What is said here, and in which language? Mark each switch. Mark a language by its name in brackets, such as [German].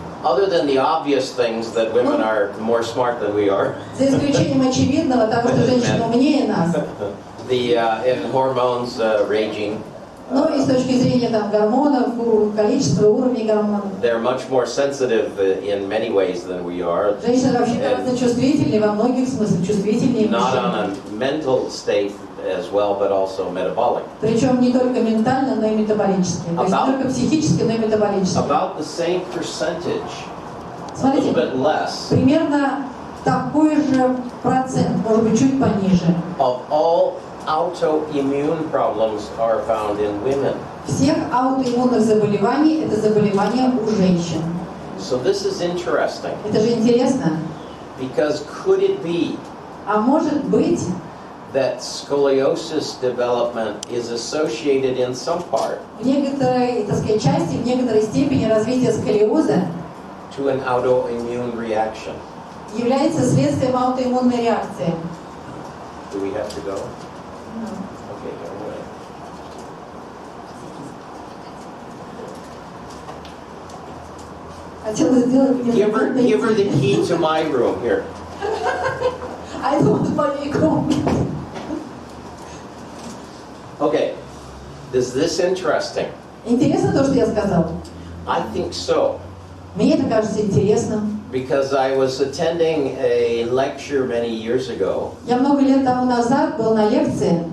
[English] Other than the obvious things that women are more smart than we are. [Russian] За исключением очевидного того, что женщины умнее нас. [English] In hormones raging. [Russian] Ну и с точки зрения там гормонов, количества, уровней гормонов. [English] They're much more sensitive in many ways than we are. [Russian] Женщины вообще гораздо чувствительнее, во многих смыслах чувствительнее [English] Not [Russian] мужчин. [English] on a mental state as well, but also metabolic. [Russian] Причем не только ментально, но и метаболически. То есть не только психически, но и метаболически. [English] About the same percentage, a [Russian] Смотрите, [English] little bit less, [Russian] примерно такой же процент, может быть, чуть пониже. [English] of all autoimmune problems are found in women. [Russian] Всех аутоиммунных заболеваний – это заболевания у женщин. [English] So this is interesting, [Russian] Это же интересно. [English] because could it be [Russian] А может быть, [English] that scoliosis development is associated in some part [Russian] в некоторой, так сказать, части, в некоторой степени развитие сколиоза [English] to an autoimmune reaction? [Russian] является следствием аутоиммунной реакции. [English] Do we have to go? Okay, go away. [Russian] Хотела сделать [English] Give her the key to my room here. [Russian] А это вот в моей комнате. [English] Okay, is this interesting? [Russian] Интересно то, что я сказал? [English] I think so, [Russian] Мне это кажется интересным. [English] because I was attending a lecture many years ago [Russian] Я много лет тому назад был на лекции